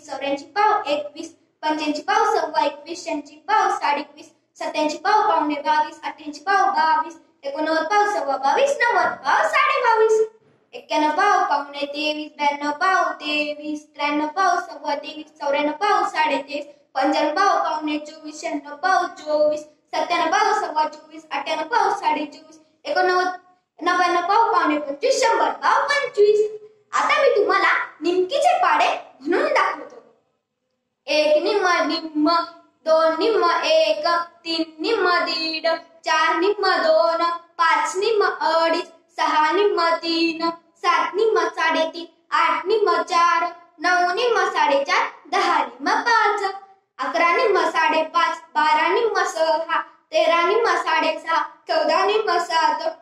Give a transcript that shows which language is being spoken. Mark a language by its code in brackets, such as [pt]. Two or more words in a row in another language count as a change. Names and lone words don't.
[mr] 84 पाव 21, 85 पाव सव्वा 21, 86 पाव 21.5, 87 पाव पावणे 22, 88 पाव 22, 89 पाव सव्वा 22, 90 पाव 22.5, 91 पाव पावणे 23, 92 पाव 23, 93 पाव सव्वा 23, 94 पाव 23.5, 95 पाव पावणे 24, 96 पाव 24, 97 पाव सव्वा 24, 98 पाव 24.5, 99 पाव पावणे 25, 100 पाव 25. आता मी तुम्हाला निमकीचे पाढे म्हणून दाखवतो. 1 निम्म निम्म, 2 निम्म 1, 3 निम्म दीड, 4 निम्म 2, 5 निम्म अडीच, 6 निम्म 3, 7 निम्म 3.5, 8 निम्म 4, 9 निम्म 4.5, 10 निम्म 5, 11 निम्म 5.5, 12 निम्म 6, 13 निम्म 6.5, 14 निम्म 7,